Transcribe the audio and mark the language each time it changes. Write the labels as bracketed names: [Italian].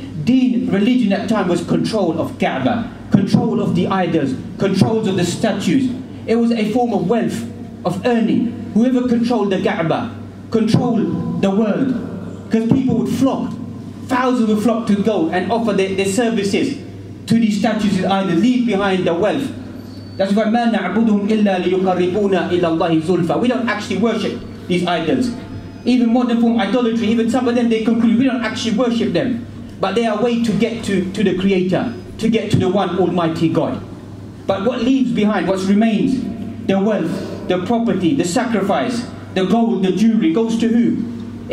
[English] Deen, religion at the time was control of Kaaba, control of the idols, control of the statues. It was a form of wealth, of earning. Whoever controlled the Kaaba, controlled the world. Because people would flock, thousands would flock to go and offer their services to these statues and idols, leave behind the wealth. That's why [Arabic] مَا نَعْبُدُهُمْ إِلَّا لِيُقَرِّبُونَ إِلَى اللَّهِ زُلْفَى. [English] We don't actually worship these idols. Even modern form idolatry, even some of them they conclude we don't actually worship them. But they are a way to get to the Creator, to get to the one Almighty God. But what leaves behind, what remains, the wealth, the property, the sacrifice, the gold, the jewelry, goes to who?